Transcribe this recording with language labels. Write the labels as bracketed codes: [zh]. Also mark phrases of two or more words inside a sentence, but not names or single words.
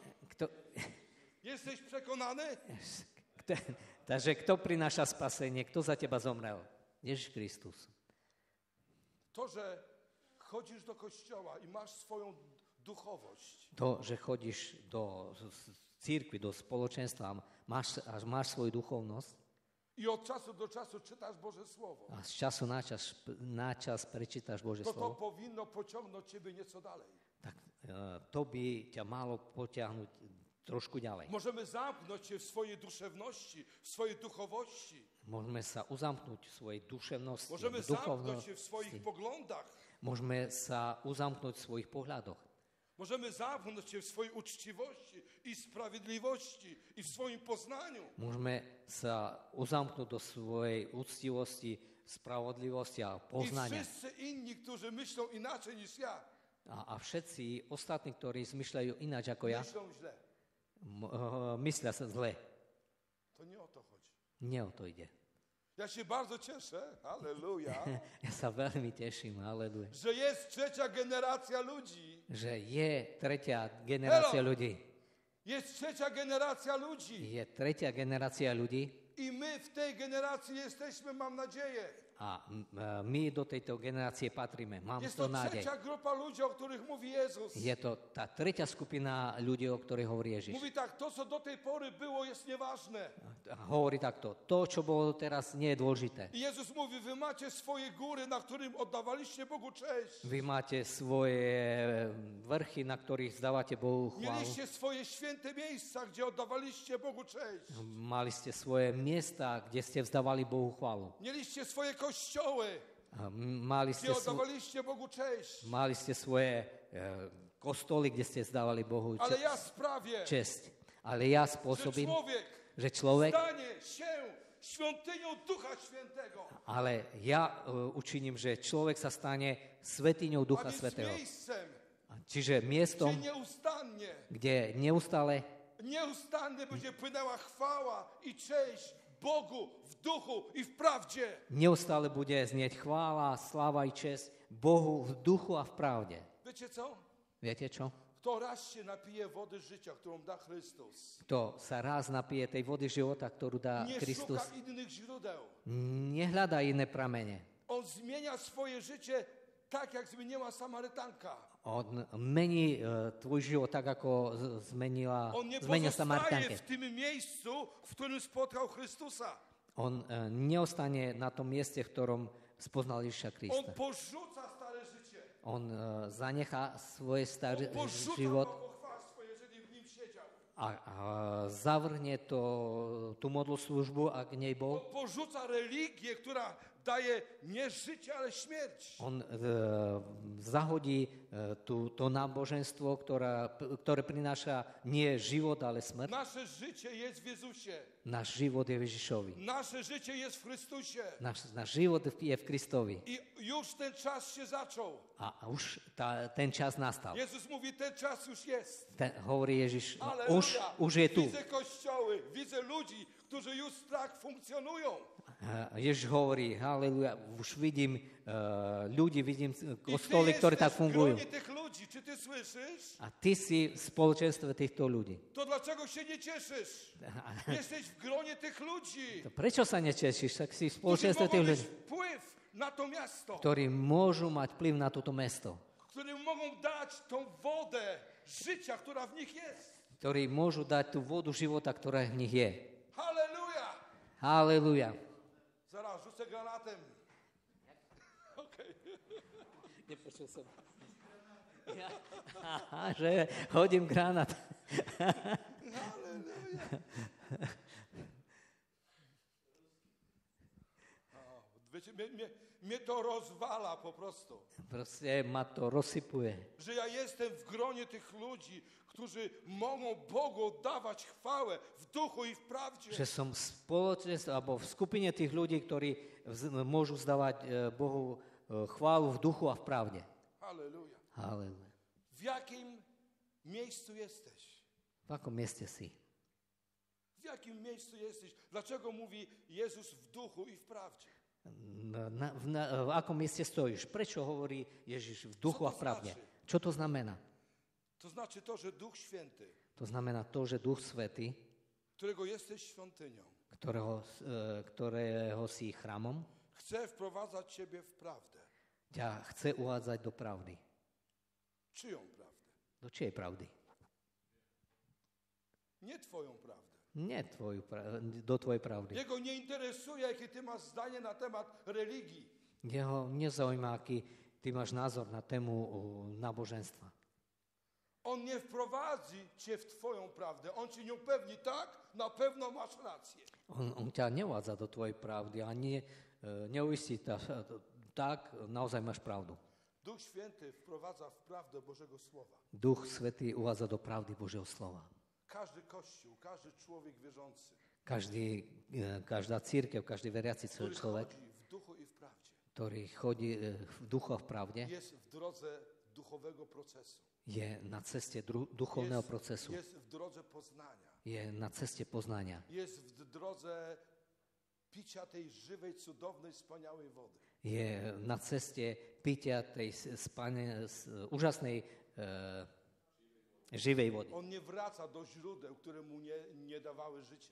[pl] Kto... Jesteś przekonany? [sk] Takže kto prináša spasenie? Kto za teba zomrel? Ježiš Kristus. [pl] To, że chodzisz do kościoła i masz swoją duchowość, [sk] To, že chodíš do církvy, do spoločenstva, máš svoju duchovnosť [pl] i od czasu do czasu czytasz Boże Słowo, [sk] a z času na čas prečítaš Božie [pl] to [sk] slovo, [pl] powinno pociągnąć ciebie nieco dalej. [sk] tak to by ťa malo potiahnuť trošku ďalej. [pl] Możemy zamknąć się w swojej duszewności, w swojej duchowości. [sk] Môžeme sa uzamknúť v svojej duševnosti, [pl] Możemy zamknąć się w swoich [sk] duchovnosti. [pl] poglądach. [sk] Môžeme sa uzamknúť v svojich pohľadoch. [pl] Możemy zamknąć się w swojej uczciwości i sprawiedliwości i w swoim poznaniu. [sk] Môžeme sa uzamknúť do svojej úctivosti, spravodlivosti a [pl] I [sk] poznania. [pl] wszyscy inni, którzy myślą inaczej niż ja, [sk] A všetci ostatní, ktorí zmyšľajú ináč ako ja, [pl] myślą źle. [sk] myslia sa zle. [pl] To nie o to chodzi. [sk] Nie o to ide. [pl] Ja się bardzo cieszę, halleluja, [sk] Ja sa veľmi teším, aleluja, [pl] że jest trzecia generacja ludzi. [sk] že je tretia generácia Hello. ľudí. [pl] Jest trzecia generacja ludzi. [sk] Je tretia generácia ľudí [pl] I my w tej generacji jesteśmy, mam nadzieję. [sk] a my do tejto generácie patríme. Mám [pl] Jest to [sk] to nádej. [pl] trzecia grupa ludzi, o których mówi Jezus. [sk] Je to tá tretia skupina ľudí, o ktorých hovorí Ježiš. [pl] Mówi tak, to co do tej pory było jest nieważne. [sk] Hovorí takto, to, čo bolo teraz, nie je dôležité. [pl] I Jezus mówi, wy macie swoje góry, na którym oddawaliście Bogu cześć. [sk] Vy máte svoje vrchy, na ktorých zdávate Bohu chválu. [pl] Mieliście swoje święte miejsca, gdzie oddawaliście Bogu cześć. [sk] Mali ste svoje miesta, kde ste vzdávali Bohu chválu. [pl] Mieliście swoje kościoły, [sk] A Mali [pl] gdzie [sk] ste, [pl] oddawaliście Bogu cześć. [sk] mali ste svoje kostoly, kde ste vzdávali Bohu [pl] Ale ja sprawię, [sk] česť. Ale ja [pl] że [sk] spôsobím, [pl] człowiek [sk] že človek [pl] stanie się świątynią Ducha Świętego. [sk] Ale ja učiním, že človek sa stane svetiňou [pl] A [sk] Ducha [pl] więc [sk] Svätého. [pl] miejscem, [sk] Čiže miestom, [pl] gdzie nieustannie [sk] kde [pl] będzie płynęła chwała i cześć Bogu w duchu i w prawdzie. [sk] neustále bude znieť chvála, sláva i čest Bohu v duchu a v pravde. [pl] Wiecie co? [sk] Viete čo? [pl] Kto raz się napije wody życia, którą da Chrystus, [sk] Kto sa raz napije tej vody života, ktorú dá [pl] nie [sk] Kristus, [pl] szuka innych źródeł. [sk] nehľadá iné pramene. [pl] On zmienia swoje życie tak, jak zmieniła Samarytanka. [sk] On mení tvoj život tak, ako zmenil [pl] On nie [sk] Samaritánke. [pl] pozostaje w tym miejscu, w którym spotkał Chrystusa. [sk] On neostane na tom mieste, v ktorom spoznal Ježiša [pl] On [sk] Krista. [pl] porzuca stare życie. [sk] On zanechá svoj starý [pl] On porzuca [sk] život [pl] bałwochwalstwo, jeżeli w nim siedział. [sk] a zavrhne tú modloslužbu, ak v nej bol. [pl] On porzuca religię, która daje nie życie, ale śmierć. [sk] On zahodí to náboženstvo, ktoré prináša nie život, ale smrť. [pl] Nasze życie jest w Jezusie. [sk] Náš život je v Ježišovi. [pl] Nasze życie jest w Chrystusie. [sk] Náš život je v Kristovi. [pl] I już ten czas się zaczął. [sk] A už ten čas nastal. [pl] Jezus mówi, ten czas już jest. [sk] Hovorí Ježiš, Aleluja. už je tu. [pl] Widzę kościoły, widzę ludzi, którzy już tak funkcjonują. [sk] Ježiš hovorí, haleluja, už vidím ľudí, vidím [pl] I [sk] kostoly, [pl] ty [sk] ktoré [pl] jesteś [sk] tak [pl] w [sk] fungujú. [pl] gronie tych ludzi. Czy ty słyszysz? [sk] A ty si v spoločenstve týchto ľudí. [pl] To dlaczego się nie cieszysz? Jesteś w gronie tych ludzi, [sk] Prečo sa nečešíš? Tak si v [pl] którzy [sk] spoločenstve [pl] mogą [sk] tých [pl] mieć [sk] ľudí, [pl] wpływ na to miasto, [sk] ktorí môžu mať vplyv na toto mesto. [pl] którzy mogą dać tą wodę życia, która w nich jest. [sk] Ktorí môžu dať tú vodu života, ktorá v nich je. [pl] Halleluja! [sk] Haleluja. [pl] Zaraz rzucę granatem. Okej. [sk] Nepočul som. Aha, že hodím granát. [pl] Halleluja. Wiecie, mnie to rozwala po prostu. [sk] Proste ma to rozsypuje. [pl] Że ja jestem w gronie tych ludzi, którzy mogą Bogu oddawać chwałę w duchu i w prawdzie. [sk] Že som v spoločenstve, alebo v skupine tých ľudí, ktorí môžu zdávať Bohu chválu v duchu a v pravde. [pl] Halleluja. [sk] Haleluja. [pl] W jakim miejscu jesteś? V akom mieste si? W jakim miejscu jesteś? Dlaczego mówi Jezus w duchu i w prawdzie? [sk] V akom mieste stojíš? Prečo hovorí Ježiš v duchu a v pravde? Čo to znamená? [pl] To znaczy to, że Duch Święty, [sk] To znamená to, že Duch Svätý, [pl] którego jesteś świątynią, [sk] ktorého si chrámom, [pl] chce wprowadzać ciebie w prawdę. [sk] ťa chce uvádzať do pravdy. [pl] Czyją prawdę? [sk] Do čej pravdy? [pl] Nie twoją prawdę. [sk] Nie do tvojej pravdy. [pl] Jego nie interesuje, jakie ty masz zdanie na temat religii. [sk] Jeho nezaujíma, aký ty máš názor na tému náboženstva. [pl] On nie wprowadzi cię w twoją prawdę. On ci nie upewni, tak, na pewno masz rację. [sk] On ťa neuvádza do tvojej pravdy a neuistí tak, naozaj máš pravdu. [pl] Duch Święty wprowadza w prawdę Bożego Słowa. [sk] Duch Svätý uvádza do pravdy Božieho slova. [pl] Każdy kościół, każdy człowiek wierzący, [sk] Každá církev, každý veriaci [pl] który [sk] človek, [pl] chodzi w duchu i w prawdzie, [sk] ktorý chodí v duchu a v pravde, [pl] jest w drodze duchowego procesu. [sk] je na ceste duchovného procesu. [pl] Jest w drodze poznania. [sk] Je na ceste poznania. [pl] Jest w drodze picia tej żywej, cudownej, wspaniałej wody. [sk] Je na ceste pitia tej úžasnej živej vody. [pl] On nie wraca do źródeł, które mu nie dawały życia.